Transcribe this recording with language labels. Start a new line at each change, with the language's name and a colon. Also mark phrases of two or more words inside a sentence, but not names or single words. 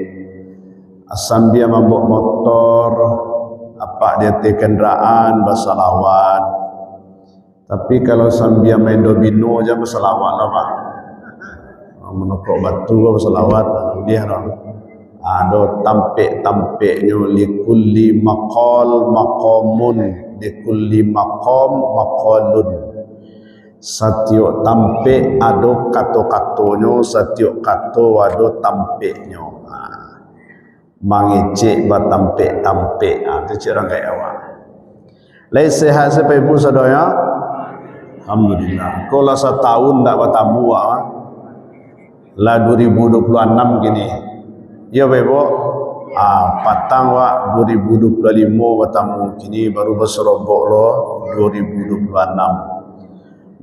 Indonesian: Sambil membawa motor, apa dia kendaraan bersalawat. Tapi kalau sambil main domino aja bersalawat lah Pak. Menokok batu bersalawat dia dong.
Minangkabau: Ada tampek-tampeknya
Arabic: لكل مقال مقام، لكل مقام مقال.
Minangkabau: Setiap tampek ada kato-katonya, setiap kato ada tampeknya. Mangecek batampek-tampek. Itu cara kayak awak. Lai sehat siapa ibu saudara?
Arabic: الحمد لله.
Indonesian: Kalau setahun tak bertamu lah 2026 gini. Ya Ibu.
Minangkabau: Patang 2025 bertamu kini baru berserobok lo 2026.